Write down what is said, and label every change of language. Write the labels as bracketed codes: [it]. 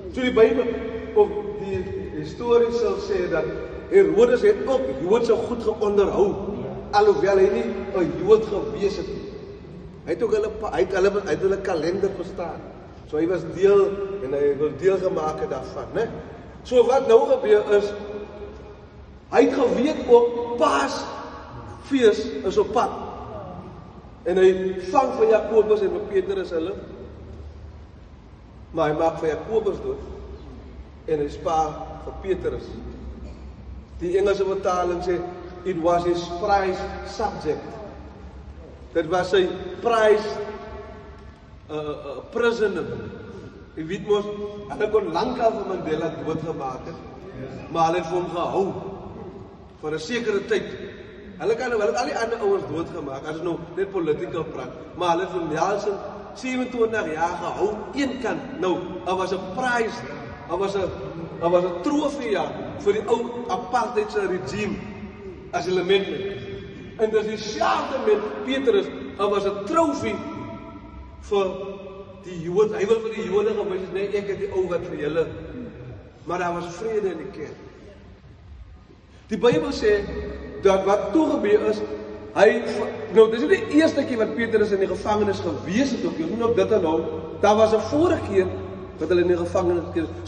[af] So die Bybel of die histories sal sê dat Herodes het ook Joodse goed geonderhou, alhoewel hy nie 'n Jood gewees het nie. Hy het ook hulle kalender bestaan. So hy was deel en hy wil deel gemaak daarvan, né? So wat nou gebeur is, hy het geweet ook Paasfees is op pad. En hy vang van Jakobus en van Petrus hulle. Maar hy maak van Jakobus dood en hy spaar vir Petrus. Die Engelse vertaling sê, [en] it was his prized subject. [af] Dit was sy prized prisoner. Jy weet mos, hulle kon lankal vir Mandela doodgemaak het, maar hulle het vir hom gehou vir 'n sekere tyd. Hulle het al die ander ouens doodgemaak, as nou net political praat, maar hulle het vir Nelson 27 jaar gehou, een kant. Nou, daar was 'n prize, daar was 'n trofee vir die ou apartheidse regime as element. En dis dieselfde met Petrus, daar was 'n trofee vir die Jode. Hy wil vir die Jode gewys het, nee, ek het die ou wat vir julle. Maar daar was vrede in die kerk. Die Bybel sê dat wat toe gebeur is, nou dis nie die eerste keer wat Petrus in die gevangenis gewees het, jy moet ook dit aanhou, daar was 'n vorige keer wat hulle in die gevangenis gekeer het.